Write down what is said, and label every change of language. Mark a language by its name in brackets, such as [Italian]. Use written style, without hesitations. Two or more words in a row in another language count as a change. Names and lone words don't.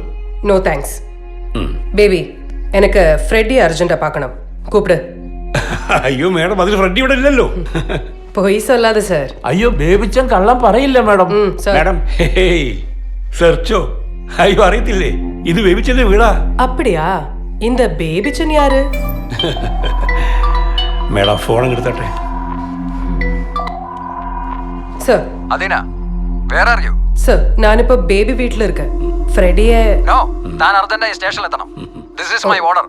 [English] No thanks. [Malayalam] ബേബി, എനിക്ക് ഫ്രെഡി അർജന്റാ പാക്കണം. കൂപ്പിട്. അയ്യോ മേഡം, അതിൽ ഫ്രെഡി ഇവിടെ ഇല്ലല്ലോ. പോയി சொல்லாத സാർ. അയ്യോ, ബേബിച്ചൻ കള്ളം പറയില്ല മാഡം. മേഡം, സെർച്ചോ? അയ്യോ അറിയത്തില്ലേ, ഇത് ബേബിച്ചന്റെ വീടാ. [Tamil] அப்படியா? இந்த பேபிச்சன் யாரு? [Malayalam] മേഡം ഫോൺ എടുത്തട്ടെ. சார் അതിനാ വേറെ അറിയോ? சார், ഞാനിപ്പോ ബേബി വീട്ടിൽ இருக்கேன். ഫ്രെഡിയെ നോ, താൻ അർജന്റായി സ്റ്റേഷനിൽ എത്തണം. [English] This is my order.